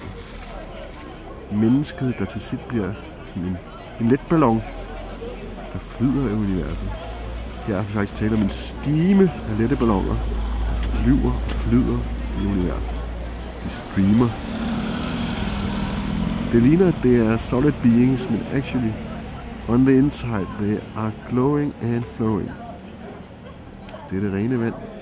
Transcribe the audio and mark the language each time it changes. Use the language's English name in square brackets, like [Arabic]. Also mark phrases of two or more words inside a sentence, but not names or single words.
[Danish] Mennesket, der til sidst bliver sådan en let ballon, der flyder i universet. Her er faktisk tale om en stime af lette balloner, der flyver og flyder i universet. De streamer. Det ligner, at det er [English] solid beings, men actually, on the inside, they are glowing and flowing. [Danish] Det er det rene vand.